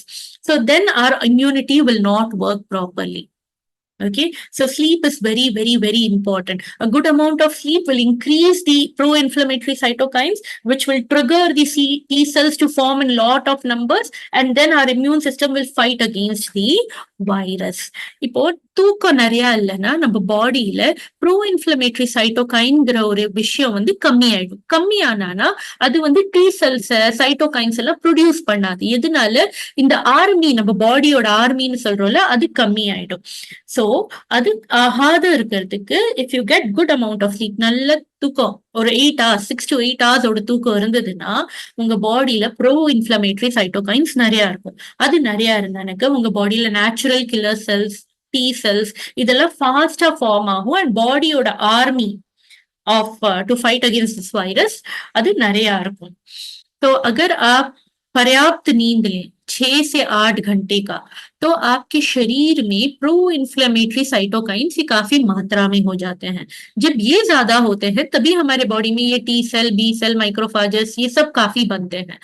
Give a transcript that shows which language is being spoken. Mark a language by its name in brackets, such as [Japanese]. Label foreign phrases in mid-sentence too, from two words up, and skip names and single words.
[English] So then our immunity will not work properly. Okay, so sleep is very, very, very important. A good amount of sleep will increase the pro-inflammatory cytokines, which will trigger the T cells to form in lot of numbers, and then our immune system will fight against the virus. [Tamil] இப்போ தூக்கம் நிறைய இல்லைன்னா நம்ம பாடியில [English] pro inflammatory [Tamil] சைட்டோகைன்ங்கிற ஒரு விஷயம் வந்து கம்மியாயிடும். கம்மியானா அது வந்து [English] T cells cytokines [Tamil] எல்லாம் ப்ரொடியூஸ் பண்ணாது. எதனால? இந்த ஆர்மி, நம்ம பாடியோட ஆர்மின்னு சொல்றோம்ல, அது கம்மியாயிடும். சோ அது ஆகாத இருக்கிறதுக்கு [English] if you get good amount of sleep, [Tamil] நல்ல தூக்கம், ஒரு [English] 8 hours 6 to 8 hours [Tamil] ஓட தூக்கம் இருந்ததுன்னா உங்க பாடியில [English] pro inflammatory cytokines [Tamil] நிறைய இருக்கும். அது நிறைய இருந்தானக்கு உங்க பாடியில [English] natural killer cells, T cells [Tamil] இதெல்லாம் ஃபாஸ்டா ஃபார்ம் ஆகும் அண்ட் பாடியோட [English] army of to fight against this virus [Tamil] அது நிறைய இருக்கும். [Hindi] तो अगर आप पर्याप्त नींद लें, 6 से 8 घंटे का, तो आपके शरीर में [English] pro inflammatory cytokines [Hindi] ये काफी मात्रा में हो जाते हैं। जब ये ज्यादा होते हैं तभी हमारे बॉडी में ये [English] T cell, B cell, macrophages [Hindi] ये सब काफी बनते हैं।